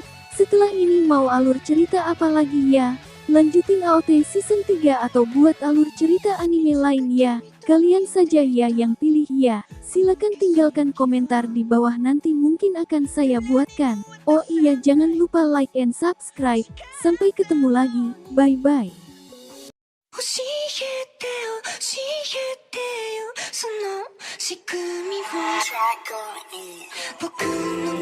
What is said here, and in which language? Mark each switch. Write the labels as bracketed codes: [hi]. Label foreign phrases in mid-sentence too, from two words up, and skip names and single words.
[id] Setelah ini mau alur cerita apa lagi ya? Lanjutin AOT season 3 atau buat alur cerita anime lain ya? Kalian saja ya yang pilih ya. Silakan tinggalkan komentar di bawah, nanti mungkin akan saya buatkan. Oh iya, jangan lupa [en] like and subscribe. [id] Sampai ketemu lagi. [en] Bye bye. [ja] 教えてよ教えてよその仕組みを僕